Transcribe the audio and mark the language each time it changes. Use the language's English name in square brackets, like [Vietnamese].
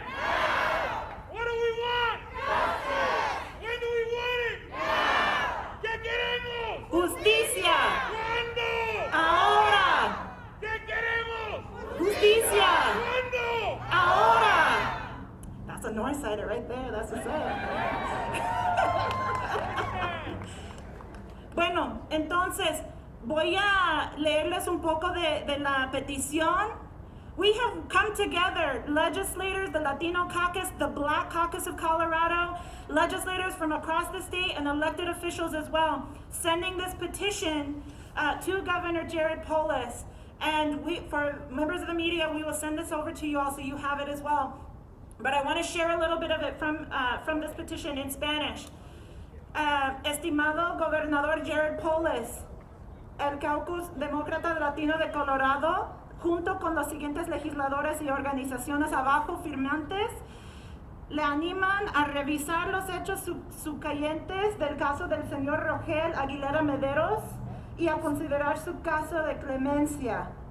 [English] Now! What do we want? Justice! When do we want it? Now! [Spanish] ¿Qué queremos? Justicia. ¿Cuándo? Ahora. ¿Qué queremos? Justicia. ¿Cuándo? Ahora. [English] That's a north sider right there. That's what's up. [Spanish] Bueno, entonces voy a leerles un poco de la petición. [English] We have come together, legislators, the Latino Caucus, the Black Caucus of Colorado, legislators from across the state, and elected officials as well, sending this petition to Governor Jared Polis. And for members of the media, we will send this over to you all so you have it as well. But I want to share a little bit of it from this petition in Spanish. [Spanish] Estimado Gobernador Jared Polis, el Caucus Demócrata Latino de Colorado, junto con los siguientes legisladores y organizaciones abajo firmantes, le animan a revisar los hechos subyacentes del caso del señor Rogel Aguilera-Mederos y a considerar su caso de clemencia.